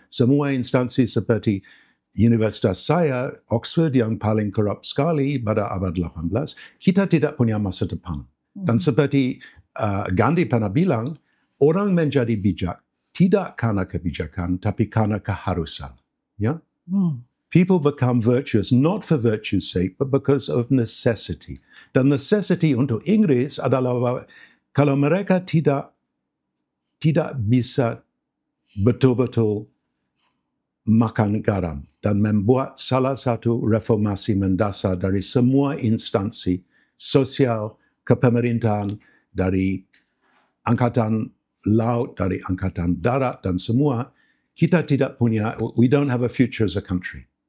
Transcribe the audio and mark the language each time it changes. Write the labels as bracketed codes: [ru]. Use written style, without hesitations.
[id] Semua instansi seperti Universitas saya, Oxford yang paling korup sekali pada abad 18, kita tidak punya masa depan. Dan seperti Gandhi pernah bilang, orang menjadi bijak tidak karena kebijakan, tapi karena keharusan. Ya? [en] People become virtuous not for virtue's sake, but because of necessity. [id] Dan necessity untuk Inggris adalah kalau mereka tidak bisa betul-betul makan garam dan membuat salah satu reformasi mendasar dari semua instansi sosial, kepemerintahan, dari angkatan laut, dari angkatan darat dan semua, kita tidak punya, [en] we don't have a future as a country.